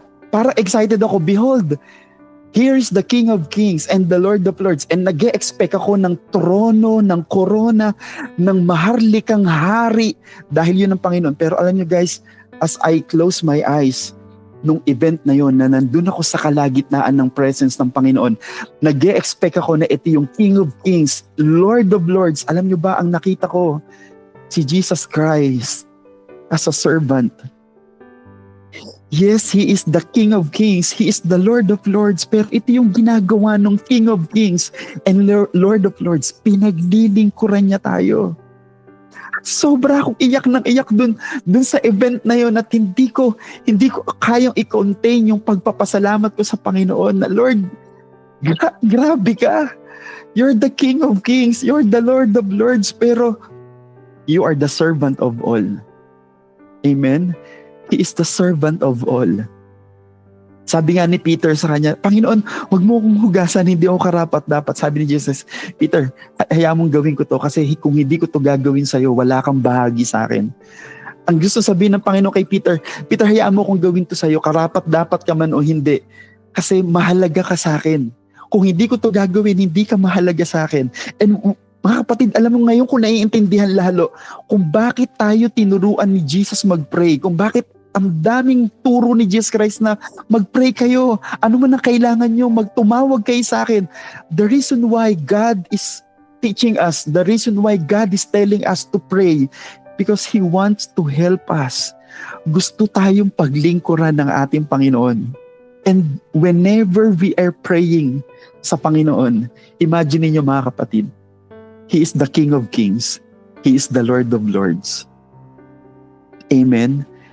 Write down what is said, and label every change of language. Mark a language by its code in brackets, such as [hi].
[tl] Para excited ako, [en] behold, here is the King of Kings and the Lord of Lords. [tl] And nag-e-expect ako ng trono, ng korona, ng maharlikang hari dahil yun ang Panginoon. Pero alam niyo guys, [en] as I close my eyes, [tl] nung event na yun, na nandun ako sa kalagitnaan ng presence ng Panginoon, nag-e-expect ako na ito yung King of Kings, Lord of Lords. Alam niyo ba, ang nakita ko, si Jesus Christ [en] as a servant. Yes, He is the King of Kings. He is the Lord of Lords. [tl] Pero ito yung ginagawa ng [en] King of Kings and Lord of Lords. [tl] Pinaglilingkuran niya tayo. Sobra akong iyak ng iyak dun sa event na yon at hindi ko kayang i-contain yung pagpapasalamat ko sa Panginoon na Lord, grabe ka. [en] You're the King of Kings. You're the Lord of Lords. Pero you are the servant of all. Amen? He is the servant of all. [tl] Sabi nga ni Peter sa kanya, Panginoon, huwag mo akong hugasan, hindi ako karapat-dapat. Sabi ni Jesus, Peter, hayaan mong gawin ko to kasi kung hindi ko to gagawin sa'yo, wala kang bahagi sa akin. Ang gusto sabihin ng Panginoon kay Peter, Peter, hayaan mo kung gawin to sa'yo, karapat-dapat ka man o hindi. Kasi mahalaga ka sa akin. Kung hindi ko to gagawin, hindi ka mahalaga sa akin. And mga kapatid, alam mo ngayon kung naiintindihan lalo kung bakit tayo tinuruan ni Jesus mag-pray, kung bakit ang daming turo ni Jesus Christ na mag-pray kayo, ano man ang kailangan nyo, magtumawag kayo sa akin. [en] The reason why God is teaching us, the reason why God is telling us to pray, because He wants to help us. [tl] Gusto tayong paglingkuran ng ating Panginoon. [en] And whenever we are praying [tl] sa Panginoon, [en] imagine [tl] niyo mga kapatid, [en] He is the King of Kings. He is the Lord of Lords. Amen?